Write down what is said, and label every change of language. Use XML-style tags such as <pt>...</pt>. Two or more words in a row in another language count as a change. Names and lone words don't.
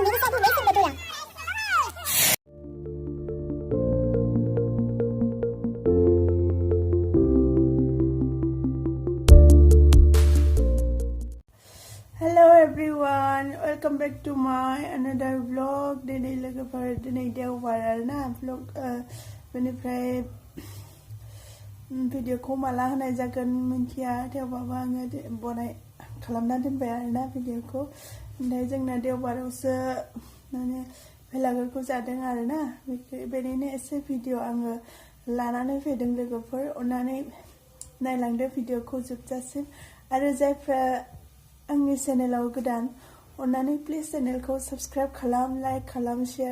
<en>Hello everyone, welcome back to my another vlog.</en> <brx>दिनै भेलाघरत दिनै देवबार ना vlog बेनिफ्राय भिडिअखौ माला होनाय जागोन मिन्थिया थेवबाबो आङो बनाय खालामना दोनबाय आरोना भिडिअखौ ओमफ्राय जोंना देवबारावसो माने भेलाघरखौ जादों आरोना बेनिनो एसे भिडिअ आङो लानानै फैदों लोगोफोर अन्नानै नायलांदो भिडिअखौ जोबजासिम आरो जायफ्रा आंनि चेनेलाव गोदान अन्नानै प्लिज चेनेलखौ साबस्क्राइब खालाम लाइक खालाम शेयार</brx>